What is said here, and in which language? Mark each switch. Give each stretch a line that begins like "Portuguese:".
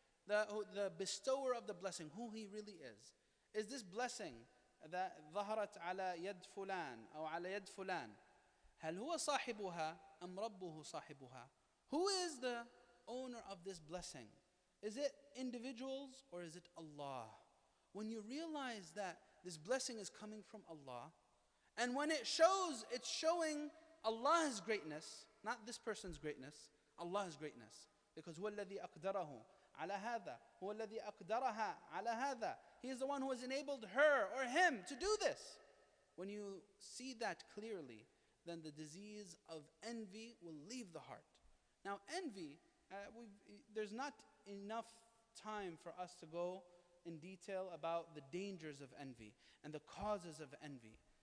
English: The bestower of the blessing, who he really is. Is this blessing that
Arabic: ظهرت على يد فلان أو على يد فلان هل هو صاحبها أم ربه صاحبها?
English: Who is the owner of this blessing? Is it individuals or is it Allah? When you realize that this blessing is coming from Allah, and when it's showing Allah's greatness, not this person's greatness, Allah's greatness. Because
Arabic: هو الذي أقدره على هذا هو الذي أقدرها على هذا.
English: He is the one who has enabled her or him to do this. When you see that clearly, then the disease of envy will leave the heart. Now envy, there's not enough time for us to go in detail about the dangers of envy and the causes of envy.